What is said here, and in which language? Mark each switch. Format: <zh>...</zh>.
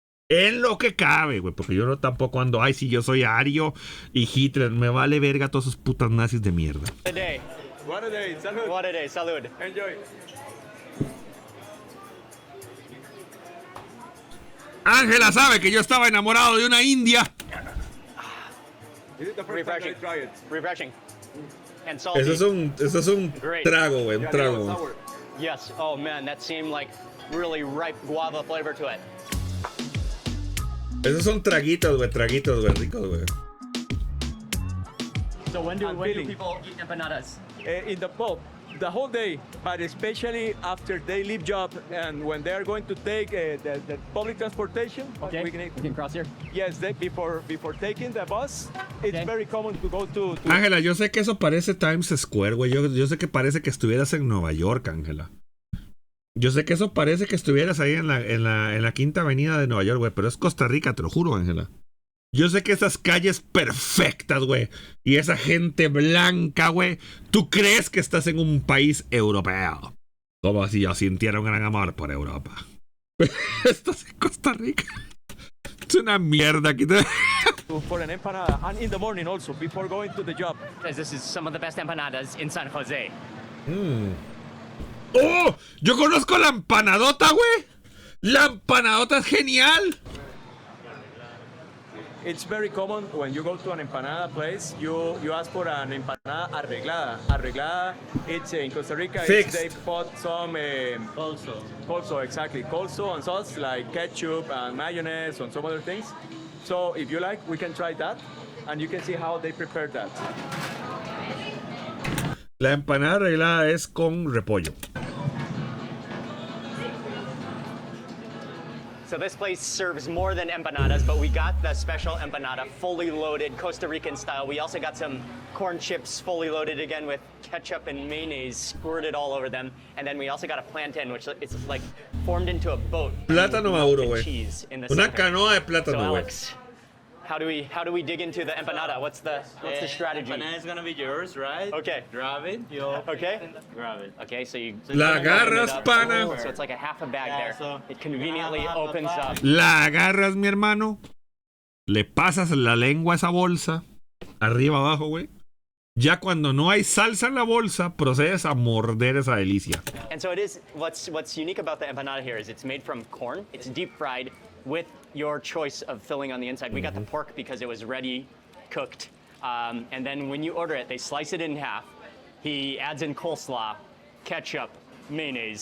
<es>En lo que cabe, güey, porque yo no tampoco ando, ay, si yo soy ario y Hitler, me vale verga todos esos putas nazis de mierda.</es> <en>What a day. What a day. Salud. What a day. Salud. Enjoy.</en> <es>Ángela sabe que yo estaba enamorado de una india.</es> <en>This is the first time I try it. Refreshing. And salty.</en> <es>Eso es un</es> <en>Great.</en> <es>trago, güey, un trago.</es> <en>Sour. Yes. Oh man, that seemed like really ripe guava flavor to it.</en> <es>Esos son traguitos, güey, ricos, güey.</es> <en>So when do people eat empanadas? In the pub, the whole day, but especially after they leave job and when they are going to take the public transportation. Okay. We can cross here. Yes, before taking the bus, it's very common to go to.</en> <es>Ángela, yo sé que eso parece Times Square, güey. Yo sé que parece que estuvieras en Nueva York, Ángela. Yo sé que eso parece que estuvieras ahí en la Quinta Avenida de Nueva York, güey. Pero es Costa Rica, te lo juro, Ángela. Yo sé que esas calles perfectas, güey. Y esa gente blanca, güey. ¿Tú crees que estás en un país europeo? Como si yo sintiera un gran amor por Europa. Estás en Costa Rica. Es una mierda aquí.</es> <en>For an empanada, and in the morning also, before going to the job. This is some of the best empanadas in San Jose. ¡Oh!</en> <es>Yo conozco la empanadota, güey. La empanadota es genial.</es> <en>It's very common when you go to an empanada place, you ask for an empanada arreglada. Arreglada, it's in Costa Rica, they put some colso, exactly. Colso and sauce like ketchup and mayonnaise and some other things. So if you like, we can try that and you can see how they prepare that.</en> <es>La empanada arreglada es con repollo.</es> <en>So this place serves more than empanadas, but we got the special empanada, fully loaded, Costa Rican style. We also got some corn chips fully loaded again with ketchup and mayonnaise squirted all over them. And then we also got a plantain, which is like formed into a boat.</en> <es>Plátano maduro, güey. Una</es> <en>center.</en> <es>canoa de plátano, güey.</es> <en>Alex, how do we dig into the empanada? What's the strategy? Empanada is gonna be yours, right? Okay. Grab it. Grab it. Okay, so you</en> <es>La agarras, pana.</es> <en>So it's like a half a bag there. It conveniently opens up.</en> <es>La agarras, mi hermano. Le pasas la lengua a esa bolsa. Arriba, abajo, güey. Ya cuando no hay salsa en la bolsa, procedes a morder esa delicia.</es> <en>And so it is, what's unique about the empanada here is it's made from corn. It's deep fried with your choice of filling on the inside. We got the pork because it was ready cooked. And then when you order it, they slice it in half. He adds in coleslaw, ketchup, mayonnaise.</en>